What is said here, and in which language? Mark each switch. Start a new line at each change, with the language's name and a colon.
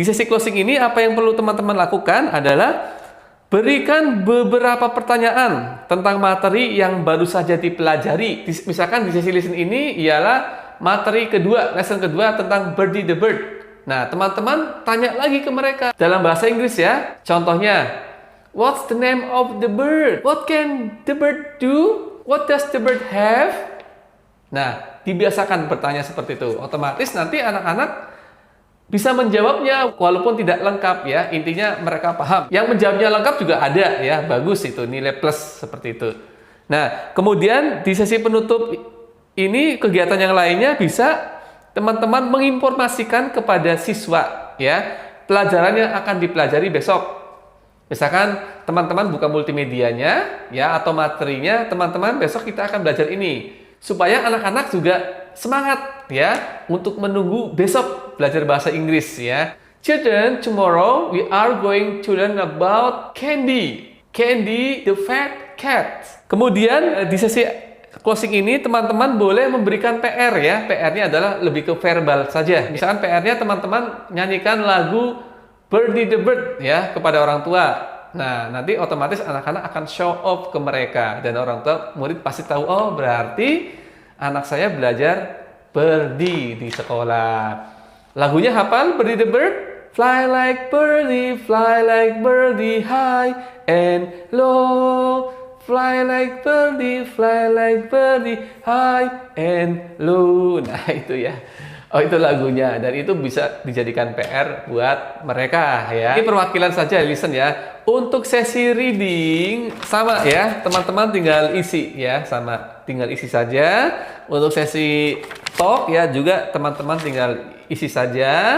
Indonesian: Di sesi closing ini apa yang perlu teman-teman lakukan adalah berikan beberapa pertanyaan tentang materi yang baru saja dipelajari. Misalkan di sesi listen ini ialah materi kedua, lesson kedua tentang Birdie the Bird. Nah, teman-teman tanya lagi ke mereka dalam bahasa Inggris ya. Contohnya,
English: what's the name of the bird? What can the bird do? What does the bird have?
Indonesian: Nah, dibiasakan bertanya seperti itu. Otomatis nanti anak-anak bisa menjawabnya walaupun tidak lengkap ya. Intinya mereka paham. Yang menjawabnya lengkap juga ada ya. Bagus itu, nilai plus seperti itu. Nah, kemudian di sesi penutup ini kegiatan yang lainnya bisa teman-teman menginformasikan kepada siswa ya pelajaran yang akan dipelajari besok. Misalkan teman-teman buka multimedianya ya atau materinya, teman-teman besok kita akan belajar ini supaya anak-anak juga semangat ya untuk menunggu besok belajar bahasa Inggris ya.
English: Children, tomorrow we are going to learn about Candy. Candy the fat cat.
Indonesian: Kemudian di sesi closing ini teman-teman boleh memberikan PR ya. PR-nya adalah lebih ke verbal saja. Misalkan PR-nya teman-teman nyanyikan lagu Birdie the Bird ya kepada orang tua. Nah, nanti otomatis anak-anak akan show off ke mereka dan orang tua murid pasti tahu, oh berarti anak saya belajar birdie di sekolah. Lagunya hafal Birdie the Bird?
English: Fly like birdie high and low. Fly like birdie, high and low.
Indonesian: Nah, itu ya. Oh, itu lagunya. Dan itu bisa dijadikan PR buat mereka ya. Ini perwakilan saja, listen ya. Untuk sesi reading, sama ya. Teman-teman tinggal isi ya. Sama, tinggal isi saja. Untuk sesi talk ya juga teman-teman tinggal isi saja.